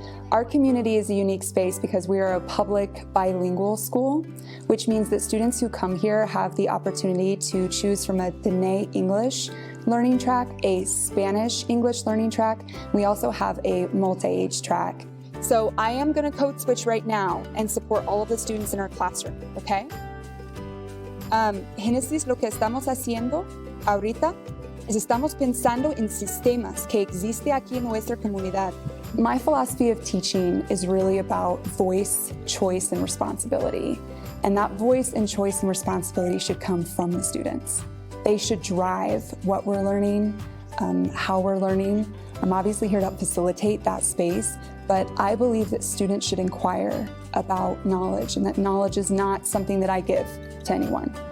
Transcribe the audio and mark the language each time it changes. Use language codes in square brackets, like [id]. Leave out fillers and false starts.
[en] Our community is a unique space because we are a public bilingual school, which means that students who come here have the opportunity to choose from a Diné English learning track, a Spanish English learning track. We also have a multi-age track. So I am going to code switch right now and support all of the students in our classroom, okay? [es] Génesis, lo que estamos haciendo ahorita es estamos pensando en sistemas que existe aquí en nuestra comunidad. [en] My philosophy of teaching is really about voice, choice, and responsibility. And that voice and choice and responsibility should come from the students. They should drive what we're learning, how we're learning. I'm obviously here to facilitate that space, but I believe that students should inquire about knowledge, and that knowledge is not something that I give to anyone.